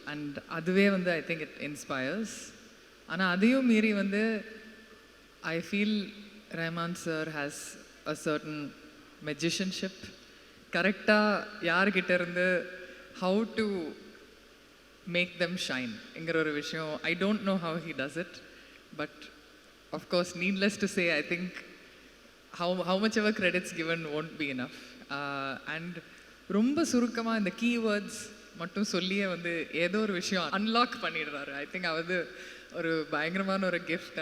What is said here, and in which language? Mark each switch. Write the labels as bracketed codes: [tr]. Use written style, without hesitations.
[en] and [ta] அதுவே வந்து [en] I think it inspires. [ta] ஆனால் அதையும் மீறி வந்து [en] I feel Rahman sir has a certain magicianship. [ta] கரெக்டாக யார்கிட்ட இருந்து [en] how to make them shine [ta] என்கிற ஒரு விஷயம் [en] I don't know how he does it. But of course, needless to say, I think how much ever credits given won't be enough. [ta] And ரொம்ப சுருக்கமாக இந்த keywords மட்டும் சொல்லியே வந்து ஏதோ ஒரு விஷயம் அன்லாக் பண்ணிடுறாரு. [en] I think [ta] அது ஒரு பயங்கரமான ஒரு கிஃப்ட்.